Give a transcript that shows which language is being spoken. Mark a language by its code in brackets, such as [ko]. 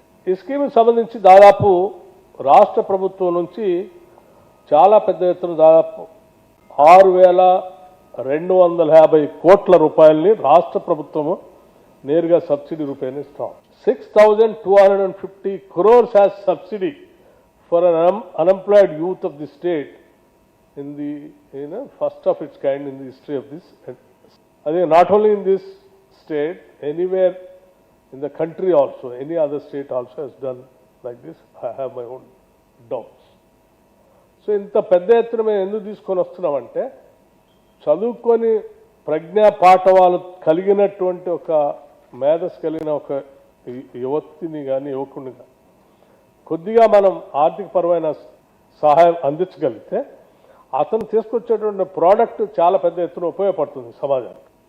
[te] ఈ స్కీమ్కి సంబంధించి దాదాపు రాష్ట్ర ప్రభుత్వం నుంచి చాలా పెద్ద ఎత్తున దాదాపు 6,250 కోట్ల రూపాయలని రాష్ట్ర ప్రభుత్వము నేరుగా సబ్సిడీ రూపాయలు ఇస్తాం. [en] 6,250 crores as subsidy for an unemployed youth of the state in the first of its kind in the history of this. I think not only in this state, anywhere in the country also, any other state also has done like this. I have my own doubts. [te] So ఇంత పెద్ద ఎత్తున మేము ఎందుకు తీసుకొని వస్తున్నామంటే చదువుకొని ప్రజ్ఞా పాఠవాలు కలిగినటువంటి ఒక మేధస్సు కలిగిన ఒక యువతిని కానీ యువకుని కానీ కొద్దిగా మనం ఆర్థికపరమైన సహాయం అందించగలిగితే అతను తీసుకొచ్చేటువంటి ప్రోడక్ట్ చాలా పెద్ద ఎత్తున ఉపయోగపడుతుంది సమాజానికి.